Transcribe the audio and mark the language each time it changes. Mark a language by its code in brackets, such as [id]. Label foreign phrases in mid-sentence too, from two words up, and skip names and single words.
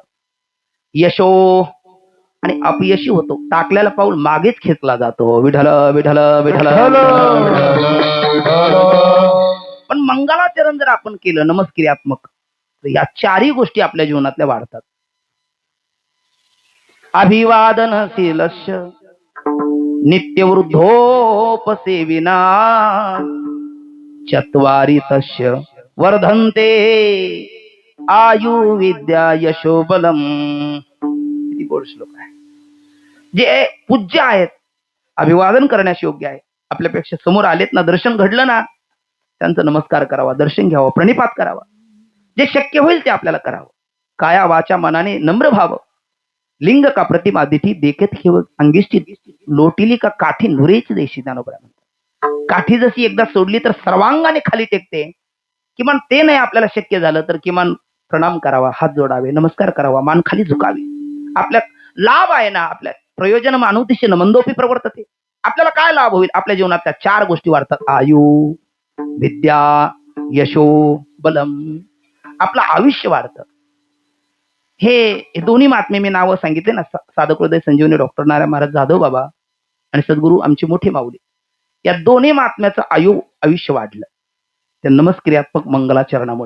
[mr] यशो, आणि अपयशी होतो, टाकलेला पाऊल मागेच खेचला जातो. विठ्ठल विठ्ठल विठ्ठल. पण मंगलाचरण जर आपण केलं नमस्क्रियात्मक, तर या 4ही गोष्टी आपल्या जीवनातल्या वाढतात. [sa] अभिवादनशीलस्य नित्यवृद्धोपसेविना चत्वारि तस्य वर्धन्ते आयु विद्या यशो बलम. [mr] किती गोड श्लोक आहे. जे पूज्य आहेत, अभिवादन करण्यास योग्य आहे, आपल्यापेक्षा समोर आलेत ना, दर्शन घडलं ना, त्यांचा नमस्कार करावा, दर्शन घ्यावं, प्रणिपात करावा. जे शक्य होईल ते आपल्याला करावं. काया वाचा मनाने नम्र भाव, लिंग का प्रतिमा दिठी देखत ठेव अंगिष्ठी, लोटिली का काठी नुरेच देशी. ज्ञानोबा म्हणतात, काठी जशी एकदा सोडली तर सर्वांगाने खाली टेकते. किमान ते नाही आपल्याला शक्य झालं तर किमान प्रणाम करावा, हात जोडावे, नमस्कार करावा, मान खाली झुकावी. आपल्या लाभ आहे ना, आपल्या [sa] प्रयोजन मानुतिशेन मंदोपी प्रवर्तते. [mr] आपल्याला काय लाभ होईल? आपल्या जीवनात 4 गोष्टी वाढतात: [sa] आयु, विद्या, यशो, बलम. [mr] आपलं आयुष्य वाढतं. हे दोन्ही महात्मे मी नावं सांगितले ना, साधक हृदय संजीवनी डॉक्टर नारायण महाराज जाधव बाबा आणि सद्गुरू आमची मोठी माऊली. या दोन्ही महात्म्याचं आयुष्य वाढलं त्या नमस्क्रियात्मक मंगलाचरणामुळे.